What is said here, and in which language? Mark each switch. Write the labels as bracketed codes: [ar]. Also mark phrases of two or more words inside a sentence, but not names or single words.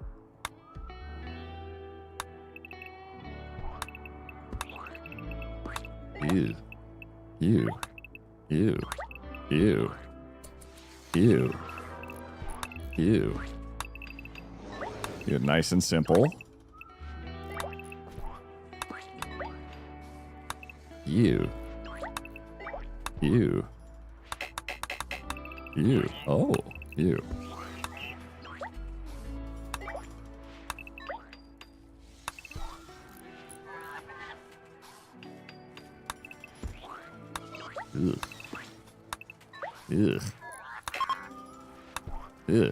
[en] Ew. Ew. Ew. Ew. Ew. Ew. Nice and simple. Ew. Ew. Ew. Oh, ew. Ugh. Ugh. Ugh.